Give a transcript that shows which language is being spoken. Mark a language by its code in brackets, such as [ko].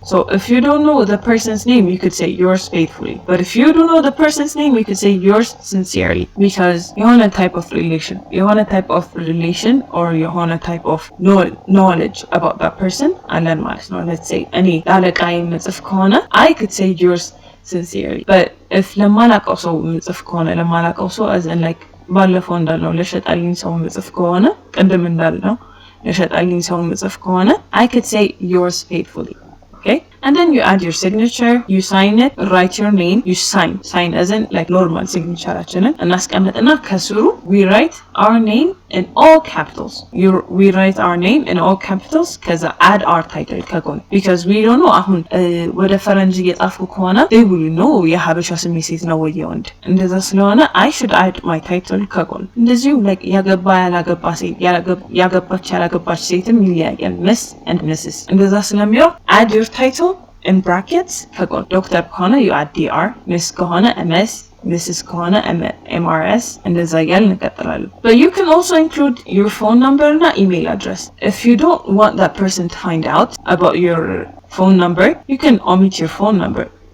[en] So if you don't know the person's name you could say yours faithfully, but if you don't know the person's name you could say yours sincerely, because የሆነ type of relation or የሆነ type of knowledge about that person [am] አለን ማለት ነው. [en] Let's say [am] እኔ ላለቃዬ መጽፍ ከሆነ [en] I could say yours sincerely, but if [am] ለማላውቀው ሰው መጽፍ ከሆነ ለማላውቀው ሰው as in like ባለፈው እንዳልነው ለሸጣልኝ ሰው መጽፍ ከሆነ ቅድም እንዳልነው ለሸጣልኝ ሰው መጽፍ ከሆነ [en] I could say yours faithfully. Okay? And then you add your signature, you sign it, write your name, you sign as in like normal signatureaችንን እናስቀምጥና ከስሩ we write our name in all capitals. We write our name in all capitals ከዛ add our title ከጎን, because we don't know [am] አሁን ወደ ፈረንጅ እየጻፍኩ ከሆነ [en] they will know [am] የሀበሻ ስም ሴት ነው ወይ ወንድ, እንደዛ ስለሆነ [en] I should add my title ከጎን. [am] እንደዚሁ like ያገባ ያላገባ ሴት ያገባች ያላገባች ሴትም ይለያያል, miss and mrs እንደዛ ስለሚሆን [en] add your title in brackets [am] ከጎን. ዶክተር ከሆነ [en] you add dr, [am] miss ከሆነ ms, mrs ከሆነ mrs እንደዛ እያልን እንቀጥላለን. [en] But you can also include your phone number እና email address. If you don't want that person to find out about your phone number you can omit your phone number.